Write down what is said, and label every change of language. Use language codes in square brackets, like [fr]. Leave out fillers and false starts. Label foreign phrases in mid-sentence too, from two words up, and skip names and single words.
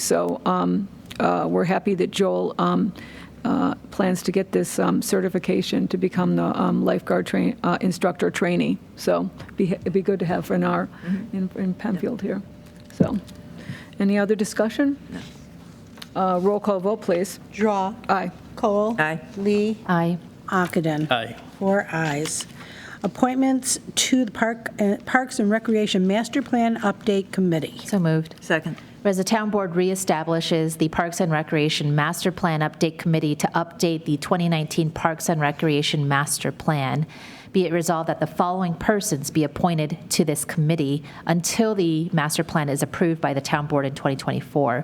[en] So we're happy that Joel plans to get this certification to become the lifeguard instructor trainee. So it'd be good to have in in Penfield here. So any other discussion? No. Roll call vote, please. Drawe. Aye. Kohl. Aye. Lee. Aye. Ockenden. Aye. 4 ayes. Appointments to the Parks and Recreation Master Plan Update Committee. So moved. Second. Whereas the town board reestablishes the Parks and Recreation Master Plan Update Committee to update the 2019 Parks and Recreation Master Plan, be it resolved that the following persons be appointed to this committee until the master plan is approved by the town board in 2024.